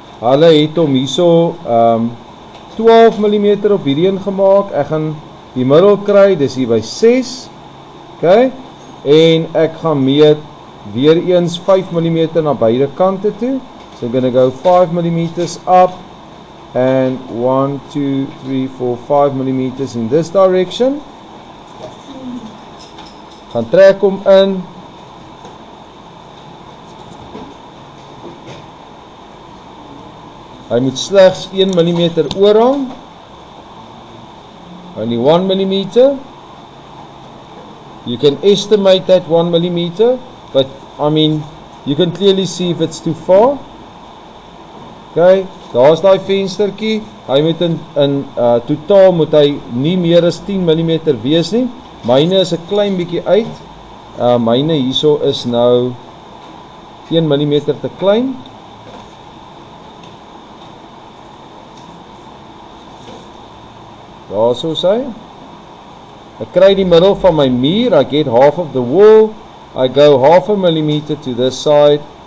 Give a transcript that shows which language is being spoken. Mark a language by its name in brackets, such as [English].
[Afrikaans] Hulle het hom hierso 12 mm op hierdie een gemaak. Ek gaan die middel kry, dis hier by 6. OK? En ek gaan meet weer eens 5 mm na beide kante toe. [English] So I'm going to go 5 mm up and 1, 2, 3, 4, 5 mm in this direction. [Afrikaans] Gaan trek hom in. Hy moet slegs 1 mm oorhang. [English] Only 1 mm. You can estimate that 1 mm, but I mean, you can clearly see if it's too far. Okay, [Afrikaans] Daar is daai venstertjie. Hy moet in totaal moet hy nie meer as 10 mm wees nie. Myne is 'n klein bietjie uit. Myne hierso is nou 1 mm te klein. Daar so sy. Ek kry die middel van my muur. [English] I get half of the wall. I go half a millimeter to this side.